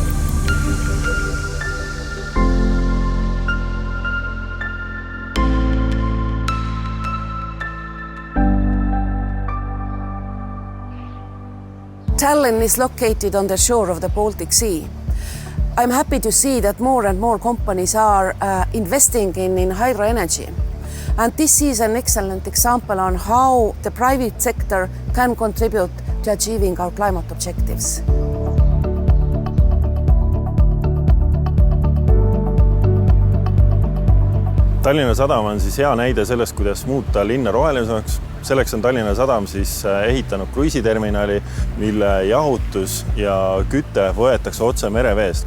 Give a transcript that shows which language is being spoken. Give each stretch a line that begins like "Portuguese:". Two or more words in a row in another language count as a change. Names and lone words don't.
English: Tallinn is located on the shore of the Baltic Sea. I'm happy to see that more and more companies are investing in hydro energy. And this is an excellent example on how the private sector can contribute to achieving our climate objectives.
Estonian: Tallinna Sadam on siis hea näide sellest, kuidas muuta linna rohelisemaks. Selleks on Tallinna Sadam siis ehitanud kruiisiterminali, mille jahutus ja küte võetakse otse mereveest.